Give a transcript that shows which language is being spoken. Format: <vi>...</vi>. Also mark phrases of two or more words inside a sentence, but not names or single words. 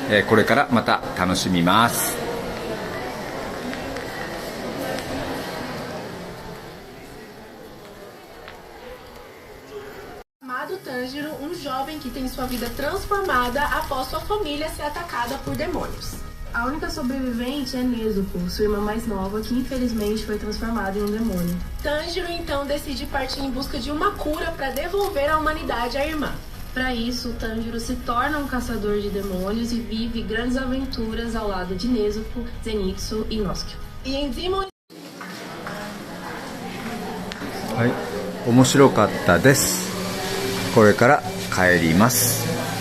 <ja>これからまた楽しみます。</ja> <pt>Chamado Tanjiro, jovem que tem sua vida transformada após sua família ser atacada por demônios. A única sobrevivente é Nezuko, sua irmã mais nova, que infelizmente foi transformada em um demônio. Tanjiro então decide partir em busca de uma cura para devolver à humanidade a irmã. Para isso, Tanjiro se torna um caçador de demônios e vive grandes aventuras ao lado de Nezuko, Zenitsu e Inosuke. E em Demon...</pt> <ja>はい、面白かったです。これから帰ります。</ja>